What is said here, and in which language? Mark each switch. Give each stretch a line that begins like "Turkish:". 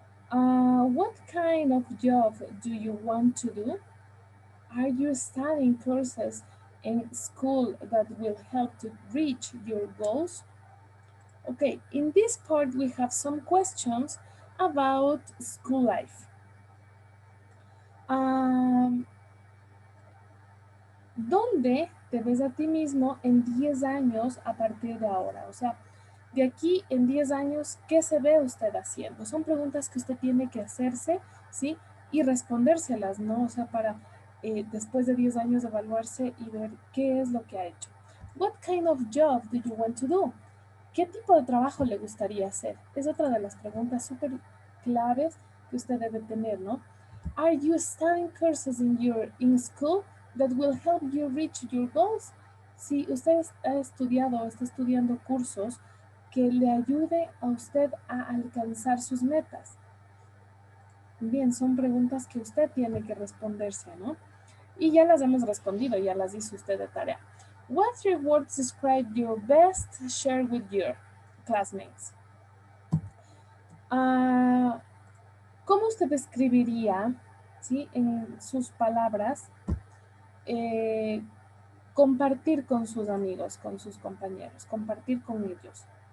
English: What kind of job do you want to do? Are you studying courses in school that will help to reach your goals? Okay, in this part we have some questions about school life.
Spanish: Um, ¿Dónde te ves a ti mismo en 10 años a partir de ahora? O sea, de aquí en 10 años, ¿qué se ve usted haciendo? Son preguntas que usted tiene que hacerse, ¿sí? Y respondérselas, ¿no? O sea, para después de 10 años evaluarse y ver qué es lo que ha hecho.
English: What kind of job do you want to do?
Spanish: ¿Qué tipo de trabajo le gustaría hacer? Es otra de las preguntas súper claves que usted debe tener, ¿no?
English: Are you studying courses in school that will help you reach your goals?
Spanish: Si usted ha estudiado o está estudiando cursos que le ayude a usted a alcanzar sus metas. Bien, son preguntas que usted tiene que responderse, ¿no? Y ya las hemos respondido, ya las hizo usted de tarea.
English: What three words describe your best share with your classmates?
Spanish: ¿Cómo usted describiría, ¿sí? En sus palabras, eh, compartir con sus amigos, con sus compañeros, compartir con ellos?